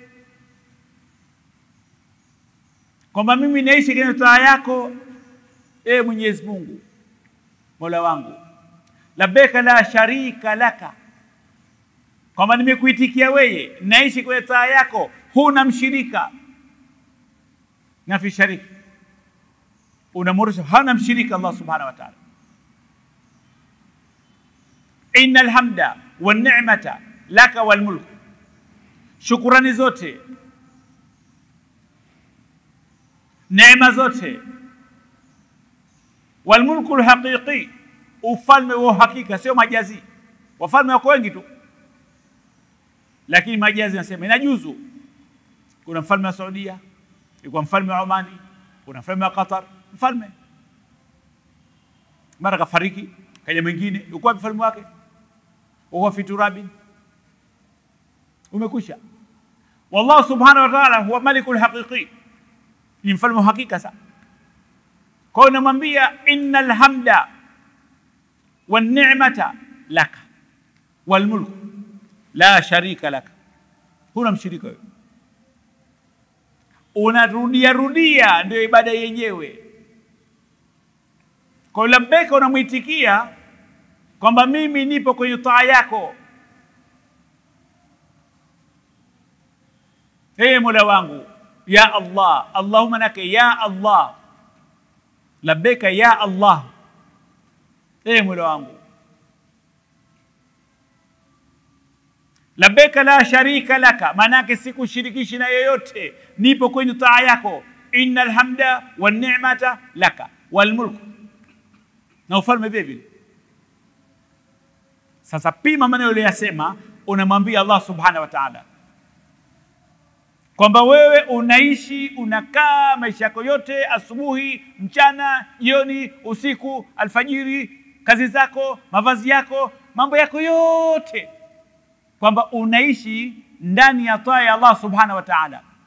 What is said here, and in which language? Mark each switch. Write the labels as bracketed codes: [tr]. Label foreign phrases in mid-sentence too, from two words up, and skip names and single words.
[sw] Kwamba mimi naishi katika taa yako, Mwenyezi Mungu, Mola wangu. [ar] لبيك لا شريك لك. [sw] Kwamba nimekuitikia wewe, naishi kwenye taa yako, huna mshirika. Na [ar] في شريك. [sw] Unamurusha hana mshirika [ar] الله سبحانه وتعالى. إن الحمد والنعمة لك والملك. [sw] Shukrani zote, neema zote, [ar] والملك الحقيقي, [sw] ufalme wa hakika, sio majazi. Wafalme wako wengi tu, lakini majazi nasema inajuzu. Kuna mfalme wa Saudia, yuko mfalme wa Omani, kuna mfalme wa Qatar, mfalme mara kafariki, kaja mwingine, yuko mfalme wake, [ar] هو في ترابي, [sw] umekwisha. [ar] والله سبحانه وتعالى هو الملك الحقيقي, [sw] ni mfalme wa hakika. Sasa kwa namwambia [ar] إن الحمد والنعمة لك والملك لا شريك لك, [sw] huna mshirika wewe. Unarudia rudia, ndio ibada yenyewe. Kwa labbaika, unamuitikia kwamba mimi nipo kwenye taa yako, Mola wangu, [ar] يا الله، اللهم لبيك يا الله، لبيك يا الله, [sw] Mola wangu. [ar] لبيك لا شريك لك, [sw] manake sikushirikishi na yeyote, nipo kwenye taa yako. [ar] إن الحمد والنعمة لك والملك, [sw] na ufalme vile vile. Sasa pima maneno uliyosema, unamwambia [ar] الله سبحانه وتعالى [sw] kwamba wewe unaishi, unakaa maisha yako yote, asubuhi, mchana, jioni, usiku, alfajiri, kazi zako, mavazi yako, mambo yako yote, kwamba unaishi ndani ya taa ya [ar] الله سبحانه وتعالى.